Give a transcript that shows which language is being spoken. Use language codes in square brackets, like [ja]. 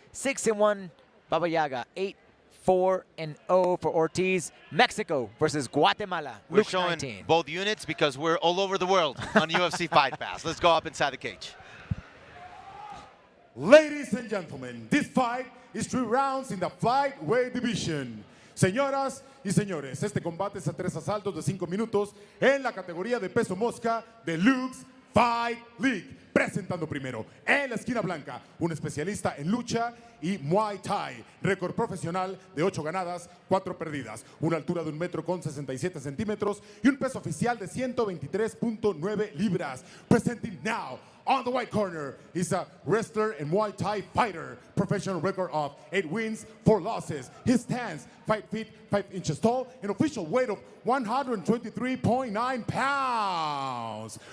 [en] 6-1 Baba Yaga, 8-4-0 for Ortiz. Mexico versus Guatemala. We're Luke showing 19. both units because we're all over the world on UFC Fight Pass. Let's go up inside the cage. Ladies and gentlemen, this fight is 3 rounds in the flyweight division. [es] Señoras y señores, este combate es a 3 asaltos de 5 minutos en la categoría de peso mosca de Luke's Fight League. Presentando primero, en la esquina blanca, un especialista en lucha y Muay Thai. Récord profesional de 8 ganadas, 4 perdidas. Una altura de 1,67 metros y un peso oficial de 123.9 libras. [en] Presenting now, on the white corner, is a wrestler and Muay Thai fighter. Professional record of 8 wins, 4 losses. His stands 5 feet, 5 inches tall, an official weight of 123.9 pounds.